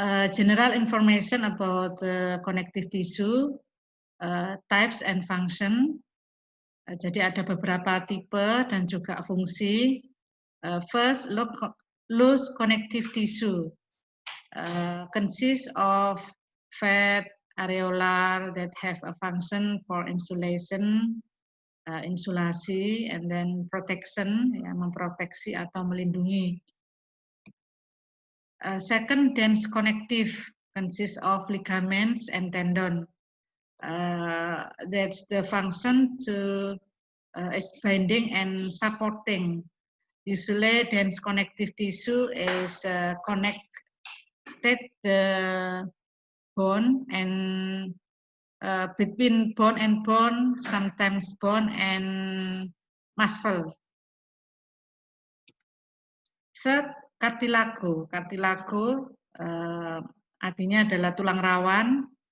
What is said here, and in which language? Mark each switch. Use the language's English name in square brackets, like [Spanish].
[English] General information about the connective tissue, types and function. [Indonesian] Jadi ada beberapa tipe dan juga fungsi. [English] First, loose connective tissue consists of fat areolar that have a function for insulation, insulasi, and then protection, [Indonesian] ya, memproteksi atau melindungi. [English] Second, dense connective consists of ligaments and tendon. That's the function to is binding and supporting. Usually, dense connective tissue is connected the bone and between bone and bone, sometimes bone and muscle. Third, cartilago. [Indonesian] Cartilago artinya adalah tulang rawan.